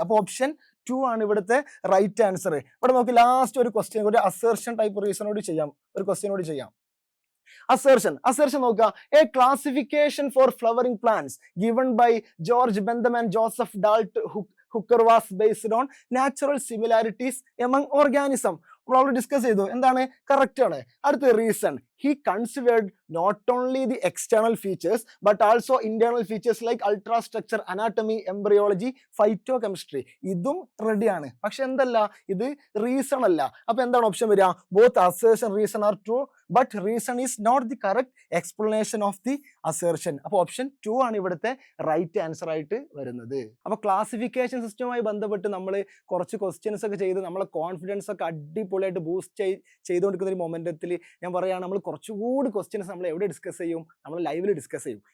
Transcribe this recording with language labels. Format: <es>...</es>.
<ml>അപ്പൊ ഓപ്ഷൻ 2 ആണ് ഇവിടുത്തെ റൈറ്റ് ആൻസർ. ഇവിടെ നോക്കി ലാസ്റ്റ് ഒരു ക്വസ്റ്റ്യൻ, ഒരു അസേർഷൻ ടൈപ്പ് റീസണോട് ചെയ്യാം. ഒരു ക്വസ്റ്റ്യനോട് ചെയ്യാം.</ml> <en>Assertion നോക്കുക. A classification for flowering plants given by George Bentham and Joseph Dalton Hooker was based on natural similarities among organism.</en> <ml>നമ്മൾ ഓൾറെഡി ഡിസ്കസ് ചെയ്തു. എന്താണ്? കറക്റ്റ് ആണ്.</ml> <en>അടുത്ത reason, he considered not only the external features but also internal features like ultrastructure, anatomy, embryology, phytochemistry.</en> <ml>ഇതും റെഡിയാണ്. പക്ഷെ എന്തല്ല, ഇത് റീസൺ അല്ല. അപ്പൊ എന്താണ് ഓപ്ഷൻ വരിക?</ml> <en>Both assertion reason are true but reason is not the correct explanation of the assertion.</en> <ml>അപ്പൊ ഓപ്ഷൻ 2 ആണ് ഇവിടുത്തെ റൈറ്റ് ആൻസർ ആയിട്ട് വരുന്നത്. അപ്പൊ ക്ലാസിഫിക്കേഷൻ സിസ്റ്റവുമായി ബന്ധപ്പെട്ട് നമ്മൾ കുറച്ച് ക്വസ്റ്റ്യൻസ് ഒക്കെ ചെയ്ത് നമ്മളെ കോൺഫിഡൻസ് ഒക്കെ അടിപൊളിയായിട്ട് ബൂസ്റ്റ് ചെയ്തുകൊണ്ടിരിക്കുന്ന ഒരു മൊമെന്റത്തിൽ ഞാൻ പറയുകയാണ്, നമ്മൾ കുറച്ചുകൂടി ക്വസ്റ്റ്യൻസ് നമ്മൾ എവിടെ ഡിസ്കസ് ചെയ്യും? നമ്മൾ ലൈവിൽ ഡിസ്കസ് ചെയ്യും.</ml>